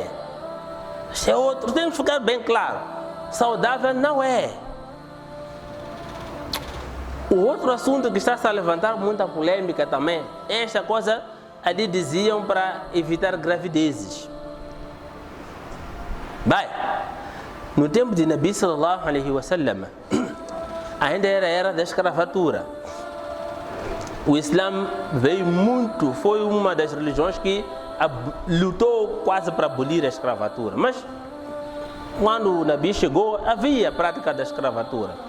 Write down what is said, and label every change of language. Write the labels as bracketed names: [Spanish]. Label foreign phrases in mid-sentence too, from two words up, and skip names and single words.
[Portuguese] Isso é outro. Tem que ficar bem claro. Saudável não é. O outro assunto que está a levantar muita polêmica também, esta coisa ali diziam para evitar gravidezes. Bem, no tempo de Nabi [Arabic] صلى الله عليه وسلم, [Portuguese] ainda era da escravatura. O Islã veio muito, foi uma das religiões que lutou quase para abolir a escravatura. Mas quando o Nabi chegou, havia a prática da escravatura.